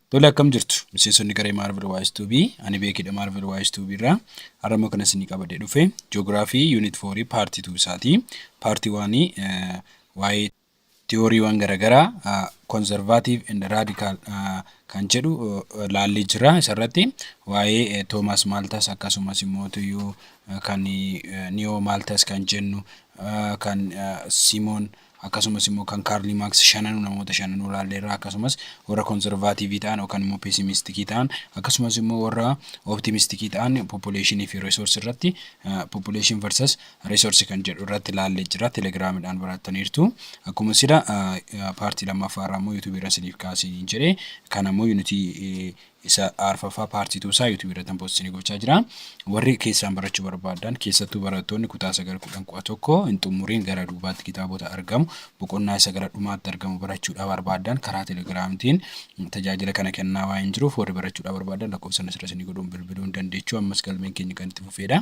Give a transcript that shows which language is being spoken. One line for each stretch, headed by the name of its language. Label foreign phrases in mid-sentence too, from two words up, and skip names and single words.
Oromo: Tole akkam jirtu miseensonni garee Marvel Wise 2B ani beekidha Marvel Wise 2B irraa harama kana isinii qabadee dhufe
English: Geography Unit 4 Part 2
Oromo: isaati. Part 1 waa'ee theoryawwan garaagaraa
English: conservative and radical
Oromo: kan jedhu laallee jira. Isarratti waa'ee Thomas Malthus akkasumas immoo kan Neo Malthus kan jennu kan Simon akkasumas immoo kan Karl Marx namoota shananuu laalleerra akkasumas warra conservative ta'an yookaan immoo pessimistic ta'an akkasumas immoo warra optimistic ta'an population fi resource irratti
English: population versus resource
Oromo: kan jedhu irratti laallee jira. Telegramidhaan barattaniirtu akkuma sida paartii lammaffaa irraa immoo YouTube irra isiniif kaasee jedhee kan ammoo unity isa arfaffaa paartii tuusaa YouTube irratti poostii gochaa jira. Warri keessaan barachuu barbaadan keessattuu barattoonni kutaa 9-11 hin xumuriin gara duubaatti kitaabota argamu boqonnaa isa gara dhumaatti argamu barachuudhaaf barbaadan karaa telegiraamtiin tajaajila kana kennaa waan jiruuf warri barachuudhaaf barbaadan lakkoofsa asirra isinii godhuun bilbiluun dandeechuu ammas galmeen keenya kan itti fufeedha.